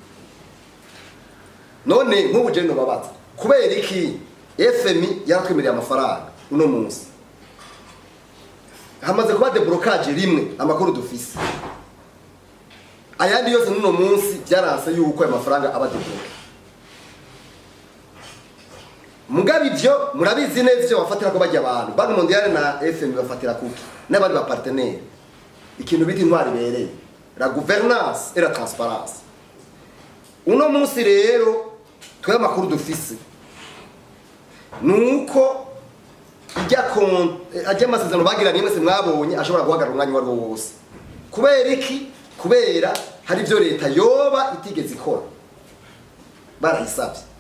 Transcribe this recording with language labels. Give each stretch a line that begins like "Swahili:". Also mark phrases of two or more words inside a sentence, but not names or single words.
Rundi: None nk'ubugendo babaza kubera iki FMI yarakwemereye amafaranga uno munsi, hamaze kuba deblocage rimwe amakuru dufise, ayandi yose n'uno munsi byaranse yuko ayo mafaranga aba debloqué. Mugabe ivyo murabizi neza ivyo bafatira ko bajya abantu Banki Mondiale na FMI bafatira kuki n'abandi ba partenaire ikintu biti intwari bereye
French: la gouvernance et la transparence.
Rundi: Uno munsi rero twe amakuru dufise nuko ajya amasezerano bagira nimwe se mwabonye ashobora guhagarara umwanya wari wose. Kubera iki? Kubera hari ibyo leta yoba itigeze ikora barayisabye.